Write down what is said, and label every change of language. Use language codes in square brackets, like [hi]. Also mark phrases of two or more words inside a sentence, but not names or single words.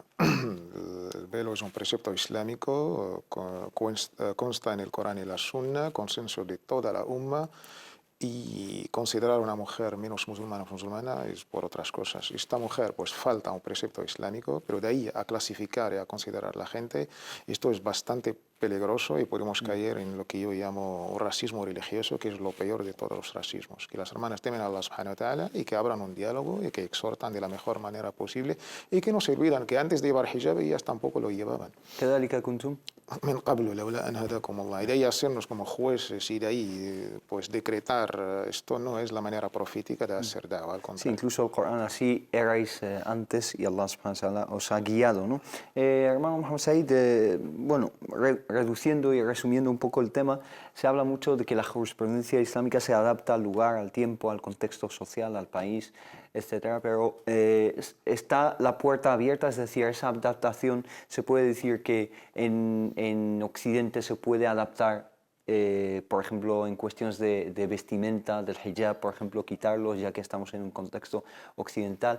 [es] El velo es un precepto islámico, consta en el Corán y la Sunna, consenso de toda la umma, y considerar a una mujer menos musulmana o musulmana es por otras cosas. Esta mujer pues falta un precepto islámico, pero de ahí a clasificar y a considerar a la gente, esto es bastante peligroso y podemos caer en lo que yo llamo un racismo religioso, que es lo peor de todos los racismos. Que las hermanas temen a [ar] الله سبحانه وتعالى [es] y que abran un diálogo y que exhortan de la mejor manera posible y que no se olvidan que antes de llevar hijab ellas tampoco lo llevaban. [ar] كذلك كنتم من قبل لولا أن هداكم الله. [es] Y de ahí hacernos como jueces y de ahí pues decretar esto no es la manera profética de hacer da'wah, al contrario. Sí, incluso el Corán, así erais antes y [ar] الله سبحانه وتعالى [es] os ha guiado, ¿no? Hermano Mohamed Said, bueno, reduciendo y resumiendo un poco el tema, se habla mucho de que la jurisprudencia islámica se adapta al lugar, al tiempo, al contexto social, al país, etcétera, pero está la puerta abierta, es decir, esa adaptación se puede decir que en Occidente se puede adaptar, por ejemplo, en cuestiones de vestimenta, del hijab, por ejemplo, quitarlos, ya que estamos en un contexto occidental.